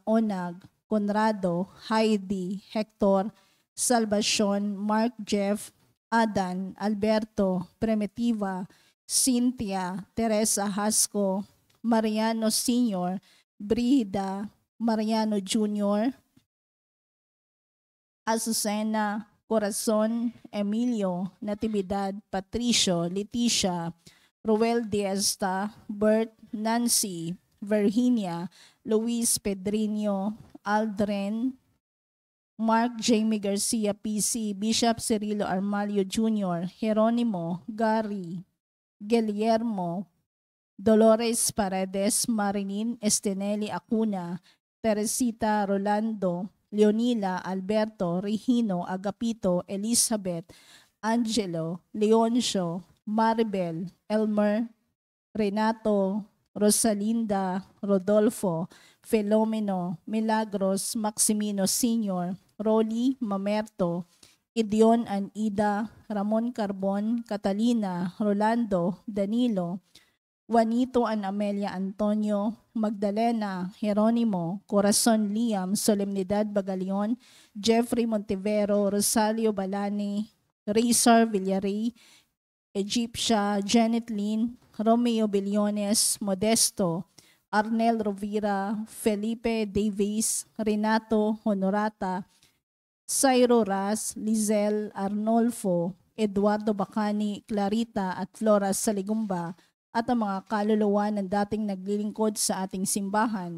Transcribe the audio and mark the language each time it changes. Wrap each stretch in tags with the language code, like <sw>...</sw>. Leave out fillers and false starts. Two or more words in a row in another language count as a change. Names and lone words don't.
<tl>Onag, Conrado, Heidi, Hector, Salvacion, Mark Jeff, Adan, Alberto, Primitiva, Cynthia, Teresa Hasco, Mariano Sr., Brida, Mariano Jr., Azucena, Corazon, Emilio, Natividad, Patricio, Leticia, Ruel Diesta, Bert, Nancy, Virginia, Luis Pedrinho, Aldren, Mark Jamie Garcia PC, Bishop Cirilo Armalio Jr., Jeronimo, Gary, Guillermo, Dolores Paredes, Marilyn Estenelli Acuna, Teresita Rolando, Leonila, Alberto, Regino, Agapito, Elizabeth, Angelo, Leoncio, Maribel, Elmer, Renato, Rosalinda, Rodolfo, Filomeno, Milagros, Maximino Sr., Rolly, Mamerto, Gideon and Ida, Ramon Carbon, Catalina, Rolando, Danilo, Juanito and Amelia Antonio, Magdalena, Jeronimo, Corazon Liam, Solemnidad Bagalion, Jeffrey Montivero, Rosalio Balani, Rizar Villarey, Egyptia, Janet Lynn, Romeo Billones, Modesto, Arnel Rovira, Felipe Davis, Renato Honorata, Cairo Ras, Lizel Arnolfo, Eduardo Bacani, Clarita at Flora Saligumba, at ang mga kaluluwa ng dating naglilingkod sa ating simbahan.</tl>